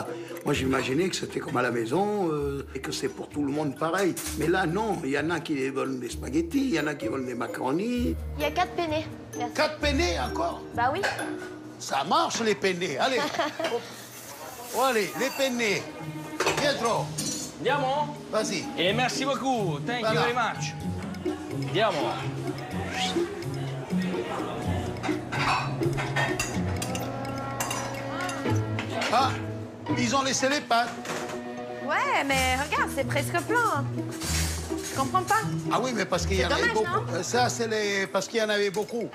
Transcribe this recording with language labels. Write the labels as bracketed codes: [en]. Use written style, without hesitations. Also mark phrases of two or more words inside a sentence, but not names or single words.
[fr] Moi, j'imaginais que c'était comme à la maison et que c'est pour tout le monde pareil. Mais là, non. Il y en a qui veulent des spaghettis, il y en a qui veulent des macaronis. Il y a 4 penne. 4 penne encore? Bah oui. Ça marche, les penne. Allez. Oh, allez, les penne. Pietro. Andiamo? Vas-y. Et merci beaucoup. [en] Thank you very much. [fr] Andiamo. Ah, ils ont laissé les pâtes. Ouais, mais regarde, c'est presque plein. Je comprends pas. Ah oui, mais parce qu'il y en avait beaucoup. Ça, c'est parce qu'il y en avait beaucoup.